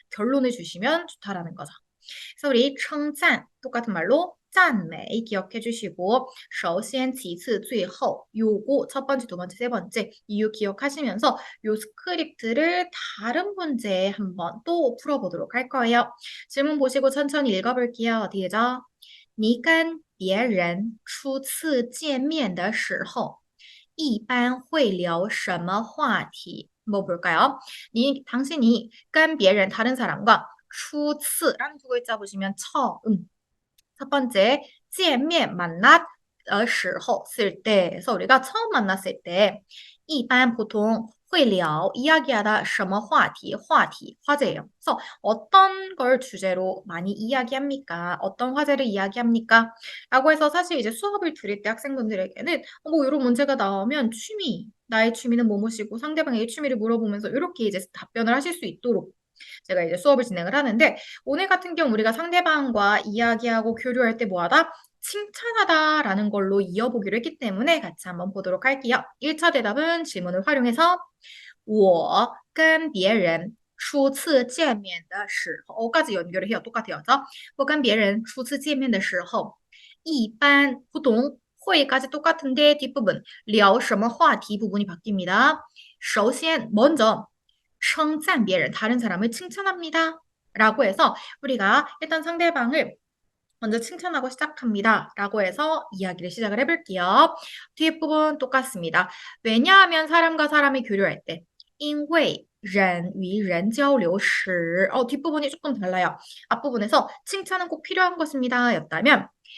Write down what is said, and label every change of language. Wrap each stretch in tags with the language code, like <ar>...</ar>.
<ko>결론을 주시면 좋다라는 거죠. 그래서 우리 称赞 똑같은 말로 赞美 기억해 주시고 首先其次最后 요거 첫 번째, 두 번째, 세 번째 이유 기억하시면서 요 스크립트를 다른 문제에 한번 또 풀어보도록 할 거예요. 질문 보시고 천천히 읽어볼게요. 어디죠?</ko> <zh>你跟别人初次见面的时候一般会聊什么话题?</zh> <ko>뭐 볼까요? 당신이 跟别人 다른 사람과 初次 라는 두 글자 보시면 처음. 첫 번째, 见面 만났 时候 쓸 때. 그래서 우리가 처음 만났을 때, 一般 보통 会聊 이야기하다 什么话题 话题 화제예요. 그래서 어떤 걸 주제로 많이 이야기합니까? 어떤 화제를 이야기합니까? 라고 해서 사실 이제 수업을 들을 때 학생분들에게는 뭐 이런 문제가 나오면 취미, 나의 취미는 뭐뭐시고 상대방에게 취미를 물어보면서 이렇게 이제 답변을 하실 수 있도록 제가 이제 수업을 진행을 하는데 오늘 같은 경우 우리가 상대방과 이야기하고 교류할 때 뭐하다? 칭찬하다라는 걸로 이어보기로 했기 때문에 같이 한번 보도록 할게요. 1차 대답은 질문을 활용해서 我跟别人初次见面的时候 까지 연결을 해요. 똑같아요. 我跟别人初次见面的时候一般 보통 会 까지 똑같은데 뒷부분 聊什么话题 부분이 바뀝니다. 首先 먼저 称赞别人 다른 사람을 칭찬합니다. 라고 해서 우리가 일단 상대방을 먼저 칭찬하고 시작합니다. 라고 해서 이야기를 시작을 해볼게요. 뒤에 부분 똑같습니다. 왜냐하면 사람과 사람이 교류할 때 因为人与人交流时 뒷부분이 조금 달라요. 앞부분에서 칭찬은 꼭 필요한 것입니다. 였다면</ko>